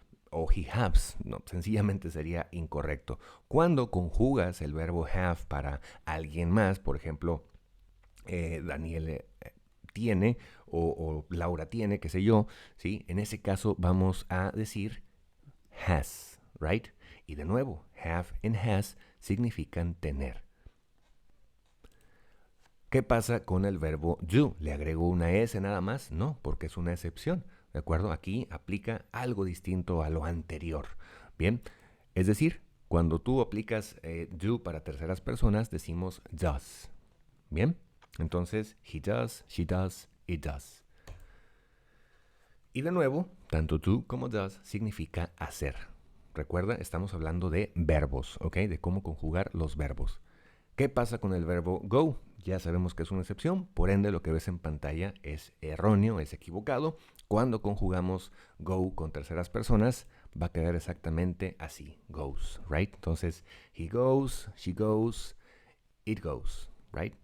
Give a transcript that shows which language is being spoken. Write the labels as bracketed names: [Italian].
[Spanish] O [English] he haves, [Spanish] no, sencillamente sería incorrecto. Cuando conjugas el verbo have para alguien más, por ejemplo, Daniel tiene o Laura tiene, qué sé yo, ¿sí? En ese caso vamos a decir has, [English] right? [Spanish] Y de nuevo, have and has significan tener. ¿Qué pasa con el verbo do? ¿Le agrego una S nada más? No, porque es una excepción, ¿de acuerdo? Aquí aplica algo distinto a lo anterior. Bien, es decir, cuando tú aplicas do para terceras personas, decimos does. Bien, entonces [English] he does, she does, it does. [Spanish] Y de nuevo, tanto do como does significa hacer. Recuerda, estamos hablando de verbos, ¿ok? De cómo conjugar los verbos. ¿Qué pasa con el verbo go? Ya sabemos que es una excepción, por ende lo que ves en pantalla es erróneo, es equivocado. Cuando conjugamos go con terceras personas, va a quedar exactamente así, goes, [English] right? [Spanish] Entonces, [English] he goes, she goes, it goes, right?